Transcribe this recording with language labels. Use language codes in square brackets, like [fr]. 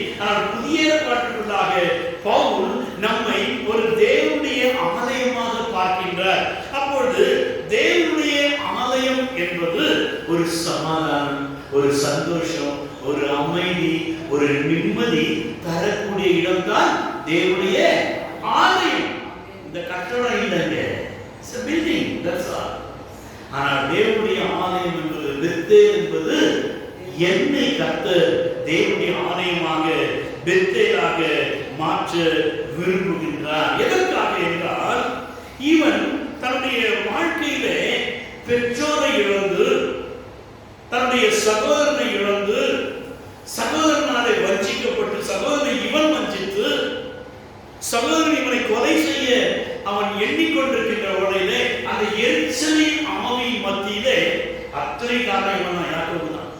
[ta] ஆனால் புதிய ஏற்பாட்டுக்குள்ளாக பவுல் நம்மை ஒரு தேவனுடைய ஆலயமாக பார்க்கின்றார். அப்பொழுது தேவனுடைய ஆலயம் என்பது ஒரு சமாதானம், ஒரு சந்தோஷம், ஒரு அமைதி, ஒரு நிம்மதி தரக்கூடிய இடம்தான் தேவனுடைய ஆலயம். இந்த கட்டடம் இல்லைங்க, [en] it's a building, that's all. [ta] ஆனால் தேவனுடைய ஆலயம் என்பது பெத்தேல் என்பது என்னை கர்த்தர் தேவனுடைய ஆலயமாக பெத்தேலாக மாற்ற விரும்புகின்றார். எதற்காக என்றால், இவன் தன்னுடைய வாழ்க்கையிலே பெற்றோரை இழந்து, தன்னுடைய சகோதரனை இழந்து, சகோதரனாலே வஞ்சிக்கப்பட்டு, சகோதரனை இவன் வஞ்சித்து, சகோதரன் இவனை கொலை செய்ய அவன் எண்ணிக்கொண்டிருக்கின்ற உடனே அந்த எரிச்சலின் ஆவியின் மத்தியிலே அத்தனை காரணம் இவன் தான், யாக்கோபு தான்.